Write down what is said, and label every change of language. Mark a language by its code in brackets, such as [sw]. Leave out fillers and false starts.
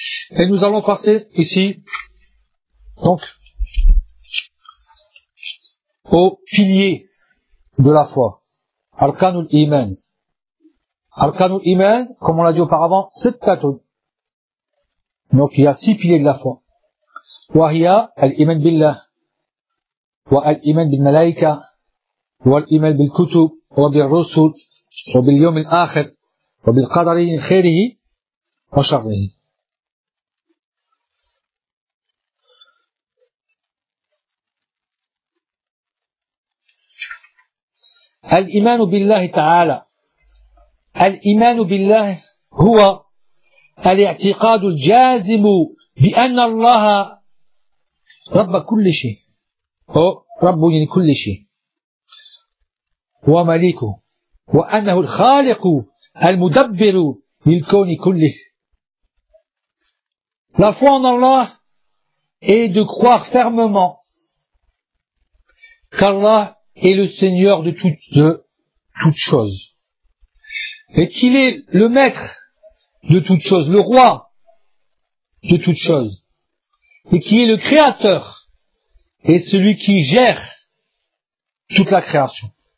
[fr] Et nous allons passer ici, donc, au pilier de la foi. Arkanul Iman. Arkanul Iman, comme on l'a dit auparavant, c'est tatoun. Donc il y a six piliers de la foi. [ar] وهي الإيمان بالله والإيمان بالملائكة والإيمان بالكتب وبالرسل وباليوم الآخر وبالقدر خيره وشره. الإيمان بالله تعالى. الإيمان بالله هو الاعتقاد الجازم بأن الله رب كل شيء أو رب يعني كل شيء ومليكه وأنه الخالق المدبر للكون كله. [fr] La foi en Allah est de croire fermement qu'Allah est le Seigneur de toutes choses et qu'il est le maître de toutes choses, le roi de toutes choses, et qu'il est le créateur et celui qui gère toute la création.